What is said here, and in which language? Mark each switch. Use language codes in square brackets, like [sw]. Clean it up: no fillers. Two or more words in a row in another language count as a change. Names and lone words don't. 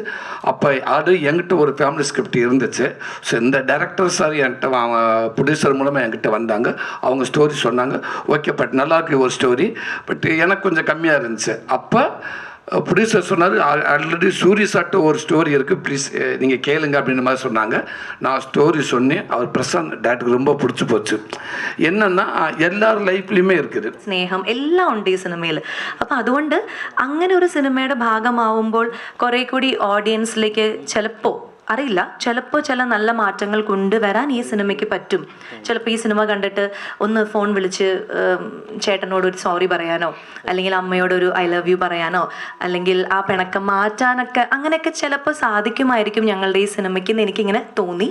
[ta] அப்போ ஆல்ரெடி என்கிட்ட ஒரு [en] family script [ta] இருந்துச்சு. ஸோ இந்த [en] director sir [ta] என்கிட்ட ப்ரொடியூசர் மூலமாக என்கிட்ட வந்தாங்க. அவங்க ஸ்டோரி சொன்னாங்க. [en] okay, but [ta] நல்லாயிருக்கு ஒரு ஸ்டோரி, பட் எனக்கு கொஞ்சம் கம்மியாக இருந்துச்சு. அப்போ ப்ரொடியூசர் சொன்னார், ஆல்ரெடி சூரிய சாட்டு ஒரு ஸ்டோரி இருக்குது, ப்ளீஸ் நீங்கள் கேளுங்க அப்படின்ற மாதிரி சொன்னாங்க. நான் ஸ்டோரி சொன்னேன். அவர் பிரசாந்த் டேரக்டருக்கு ரொம்ப பிடிச்சு போச்சு. என்னன்னா [ml] എല്ലാവരുടെ ലൈഫിലുമേ [ta] இருக்குது [ml] സ്നേഹം എല്ലാം ഉണ്ട് ഈ സിനിമയിൽ. അപ്പം അതുകൊണ്ട് അങ്ങനെ ഒരു സിനിമയുടെ ഭാഗമാവുമ്പോൾ കുറേ കൂടി ഓഡിയൻസിലേക്ക് ചിലപ്പോൾ ചില നല്ല മാറ്റങ്ങൾ കൊണ്ടുവരാൻ ഈ സിനിമയ്ക്ക് പറ്റും. ചിലപ്പോൾ ഈ സിനിമ കണ്ടിട്ട് ഒന്ന് ഫോൺ വിളിച്ച് ചേട്ടനോട് ഒരു സോറി പറയാനോ, അല്ലെങ്കിൽ അമ്മയോടൊരു [en] I love you [ml] പറയാനോ, അല്ലെങ്കിൽ ആ പിണക്കം മാറ്റാനൊക്കെ അങ്ങനെയൊക്കെ ചിലപ്പോൾ സാധിക്കുമായിരിക്കും ഞങ്ങളുടെ ഈ സിനിമയ്ക്ക് എന്ന് എനിക്കിങ്ങനെ തോന്നി.